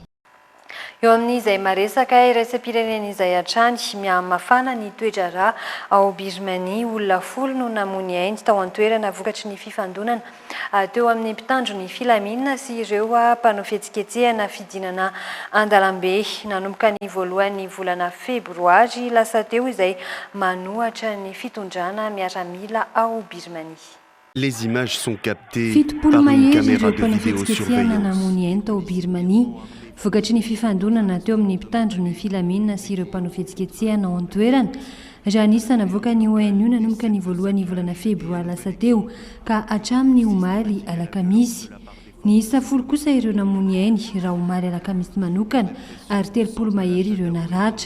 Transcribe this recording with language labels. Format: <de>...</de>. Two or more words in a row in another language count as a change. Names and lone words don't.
<mg>Eo amin'izay maresaka iraisam-pirenena izay hatrany mihamafana ny toedrarà ao Birmanie olona 10 no namony ainy tao an-toerana vokatry ny fifandonana teo amin'ny mpitandro ny filaminana sy ireo mpanao fihetsiketsehana fidinana andalambe. Nanomboka ny voalohan'ny volana febroary lasa teo izay manohatra ny fitondrana miaramila ao Birmanie.</mg> <fr>Les images sont captées par une caméra de vidéosurveillance.</fr> <mg>Namony ainy tao Birmanie. Vokatry ny fifandonana teo amin'ny mpitandro ny filaminana sy ireo mpanao fihetsiketsehana ao an-toerana raha anisana avoaka ny ONU nanomboka ny voalohan'ny volana febroary lasa teo ka hatramin'ny omaly alakamisy. Ny isa 10 kosa ireo namony ainy raha omaly alakamisy manokana ary 30 mahery ireo naratra.</mg>